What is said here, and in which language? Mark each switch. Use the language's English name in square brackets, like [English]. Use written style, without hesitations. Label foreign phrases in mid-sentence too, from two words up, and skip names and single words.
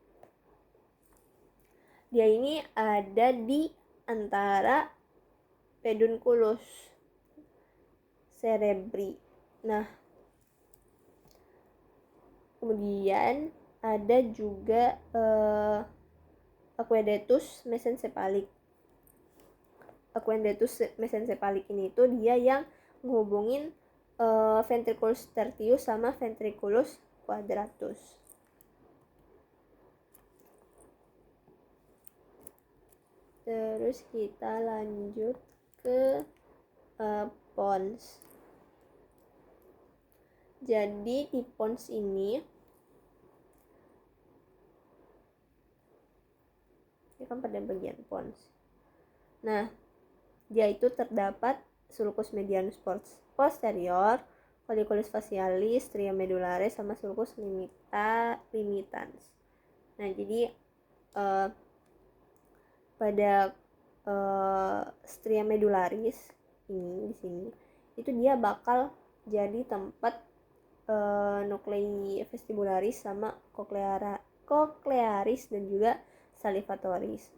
[Indonesian] Dia ini ada di antara [Latin] pedunculus cerebri. [Indonesian] Nah, kemudian ada juga [Latin] aqueductus mesencephalic. Aqueductus mesencephalic [Indonesian] ini tuh dia yang menghubungin [Latin] ventriculus tertius [Indonesian] sama [Latin] ventriculus quadratus. [Indonesian] Terus kita lanjut ke pons. Jadi di pons ini kan pada bagian pons. Nah, dia itu terdapat [Latin] sulcus medianus posterior, colliculus facialis, stria medullaris, sama sulcus limitans. [Indonesian] Nah, jadi pada [Latin] stria medullaris [Indonesian] ini di sini itu dia bakal jadi tempat [Latin] nuclei vestibularis [Indonesian] sama cochlearis dan juga salivatoris.